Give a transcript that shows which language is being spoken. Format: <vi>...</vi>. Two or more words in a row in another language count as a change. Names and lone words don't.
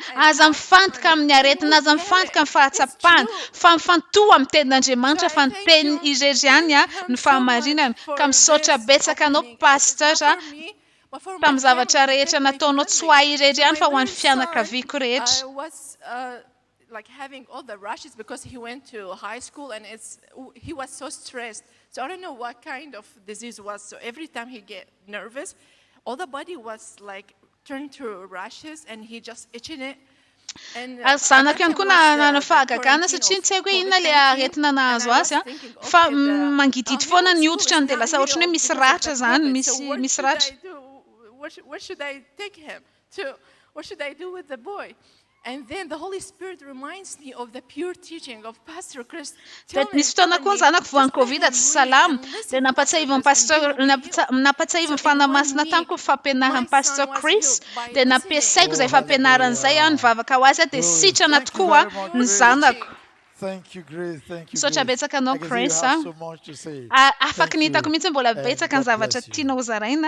<mg>Aza mifantoka amin'ny aretina, aza mifantoka amin'ny fahatsapana, fa mifantoha amin'ny ten'Andriamanitra fa ny teny irery ihany ny fahamarinana. Ka misaotra betsaka anao pastor tamin'ny zavatra rehetra nataonao tsy ho ahy irery ihany fa ho an'ny fianakaviako rehetra.</mg> <en>Like having all the rushes because he went to high school and he was so stressed. So I don't know what kind of disease was. So every time he get nervous, all the body was like turned to rashes and he just itching it.</en> <mg>Zanako ihany koa na fahagagana satria tsy haiko hoe inona ilay aretina nahazo azy fa mangididy foana ny hoditra dia lasa ohatrany hoe misy ratra izany, misy ratra.</mg> <en>Where should I take him to? What should I do with the boy? And then the Holy Spirit reminds me of the pure teaching of Pastor Chris.</en> <mg>Nisy fotoana koa ny zanako voan'ny Covid tsy salama dia nampatsiahivo ny fanamasina tamiko fampianaran'ny Pastor Chris dia nampiasaiko izay fampianarana izay ny vavaka ho azy dia sitrana tokoa ny zanako. Misaotra betsaka anao Chris. Afaka ny hitako mihitsy mbola betsaka ny zavatra tianao zaraina.</mg>